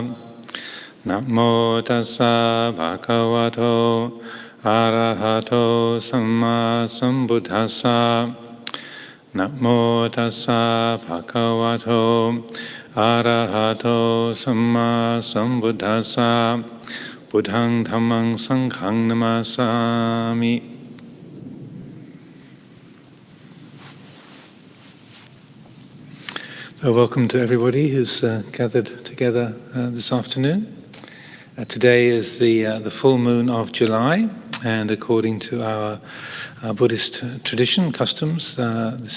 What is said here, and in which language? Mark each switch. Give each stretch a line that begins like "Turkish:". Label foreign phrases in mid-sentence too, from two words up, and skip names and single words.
Pali: Namo tassa bhagavato arahato samma sambuddhassa. Namo tassa bhagavato arahato samma sambuddhassa. Buddhang dhammang sanghang namasami.
English: So welcome to everybody who's gathered together this afternoon. Today is the full moon of July, and according to our Buddhist tradition, customs, this